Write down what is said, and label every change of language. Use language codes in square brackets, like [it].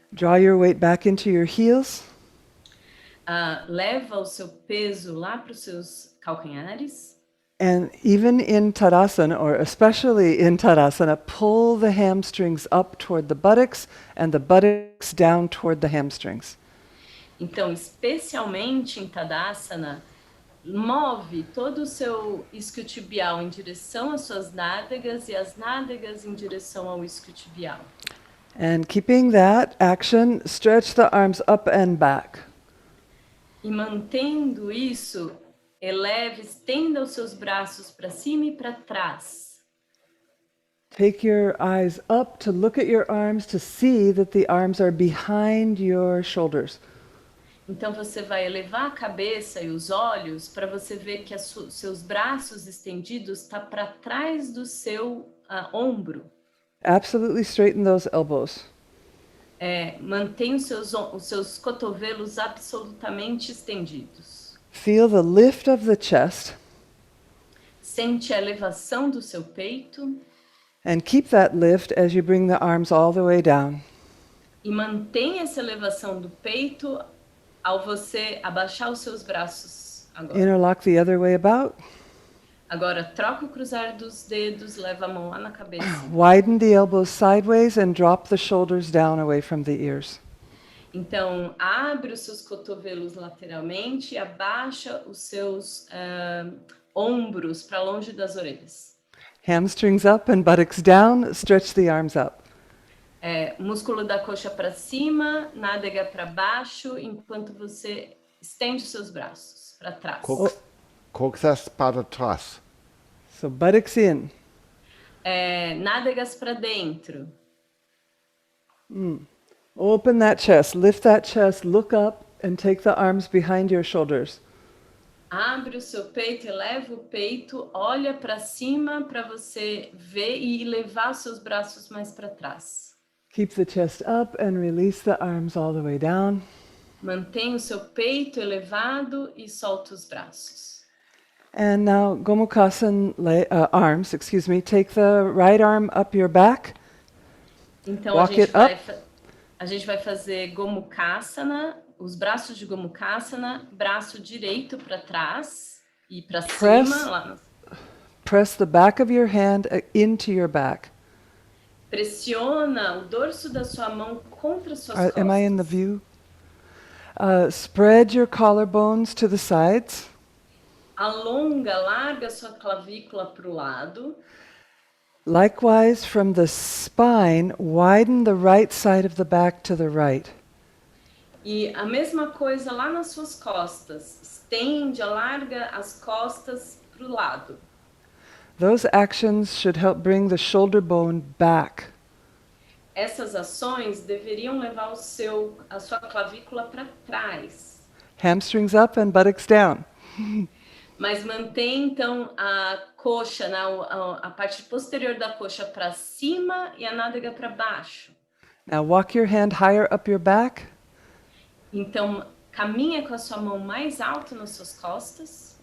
[en] Draw your weight back into your heels. [pt] Leva o seu peso lá para os seus calcanhares. [en] And even in Tadasana, or especially in Tadasana, pull the hamstrings up toward the buttocks and the buttocks down toward the hamstrings. [pt] Então, especialmente em Tadasana, move todo o seu isquiotibial em direção às suas nádegas e as nádegas em direção ao isquiotibial. [en] And keeping that action, stretch the arms up and back. [pt] E mantendo isso, estenda os seus braços para cima e para trás. [en] Take your eyes up to look at your arms to see that the arms are behind your shoulders. [pt] Então você vai elevar a cabeça e os olhos para você ver que seus braços estendidos estão para trás do seu ombro. [en] Absolutely straighten those elbows. [pt] Mantenha os seus cotovelos absolutamente estendidos. [en] Feel the lift of the chest. [pt] Sente a elevação do seu peito. [en] And keep that lift as you bring the arms all the way down. [pt] E mantenha essa elevação do peito ao você abaixar os seus braços agora. [en] Interlock the other way about. [pt] Agora troca o cruzar dos dedos, leva a mão lá na cabeça. [en] Widen the elbows sideways and drop the shoulders down away from the ears. [pt] Então, abre os seus cotovelos lateralmente e abaixa os seus ombros para longe das orelhas. [en] Hamstrings up and buttocks down, stretch the arms up. [pt] Músculo da coxa para cima, nádega para baixo, enquanto você estende os seus braços para trás. Coxas para trás. [en] So buttocks in. [pt] Nádegas para dentro. [en] Open that chest, lift that chest, look up and take the arms behind your shoulders. [pt] Abre o seu peito, eleva o peito, olha para cima para você ver e levar os seus braços mais para trás. [en] Keep the chest up and release the arms all the way down. [pt] Mantenha o seu peito elevado e solta os braços. [en] And now Gomukhasana arms, excuse me, take the right arm up your back. [pt] Então [en] Walk it up. [pt] a gente vai fazer Gomukhasana, os braços de Gomukhasana, braço direito para trás e para cima. Lá. [en] Press the back of your hand into your back. [pt] Pressiona o dorso da sua mão contra suas costas. [en] Am I in the view? Spread your collarbones to the sides. [pt] Alonga, larga sua clavícula para o lado. [en] Likewise, from the spine, widen the right side of the back to the right. [pt] E a mesma coisa lá nas suas costas. Estende, alarga as costas para o lado. [en] Those actions should help bring the shoulder bone back. [pt] Essas ações deveriam levar a sua clavícula para trás. [en] Hamstrings up and buttocks down. [pt] Mas mantém então a coxa, a parte posterior da coxa para cima e a nádega para baixo. [en] Now walk your hand higher up your back. [pt] Então caminha com a sua mão mais alto nas suas costas.